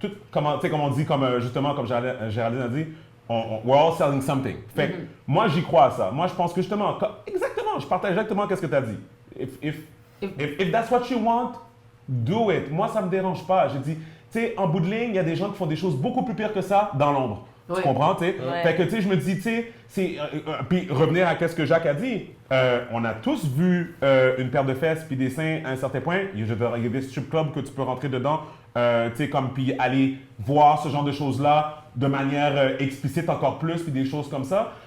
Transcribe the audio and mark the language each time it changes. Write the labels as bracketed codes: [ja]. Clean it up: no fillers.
[fr] Comme on dit, justement, comme Géraldine a dit, [en] we're all selling something. [fr] Fait que moi, j'y crois à ça. Moi, je pense que justement, exactement, je partage exactement ce que tu as dit. [en] If that's what you want, do it. [fr] Moi, ça me dérange pas. J'ai dit, tu sais, en bout de ligne, il y a des gens qui font des choses beaucoup plus pires que ça dans l'ombre. Oui. Tu comprends, tu sais? Ouais. Fait que, tu sais, je me dis, tu sais, puis revenir à ce que Jacques a dit, on a tous vu une paire de fesses puis des seins à un certain point. Il y a des strip clubs que tu peux rentrer dedans, tu sais, comme, puis aller voir ce genre de choses-là de manière explicite encore plus, puis des choses comme ça.